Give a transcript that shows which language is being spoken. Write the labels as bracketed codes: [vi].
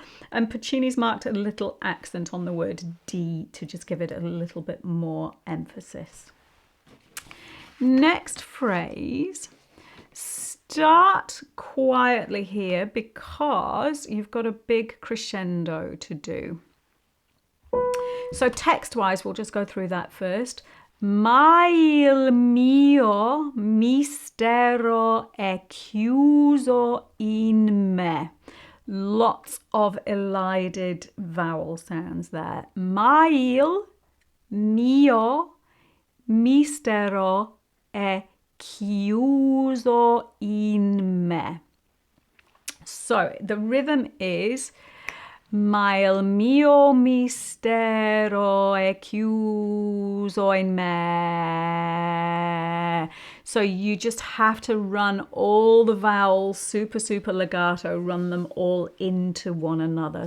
[en] And Puccini's marked a little accent on the word D to just give it a little bit more emphasis. Next phrase, start quietly here because you've got a big crescendo to do. So text-wise, we'll just go through that first. [it] Ma il mio mistero è chiuso in me. [en] Lots of elided vowel sounds there. [it] Ma il mio mistero è chiuso in me. [en] So the rhythm is [it] Ma il mio mistero è chiuso in me. [en] So you just have to run all the vowels super, super legato, run them all into one another.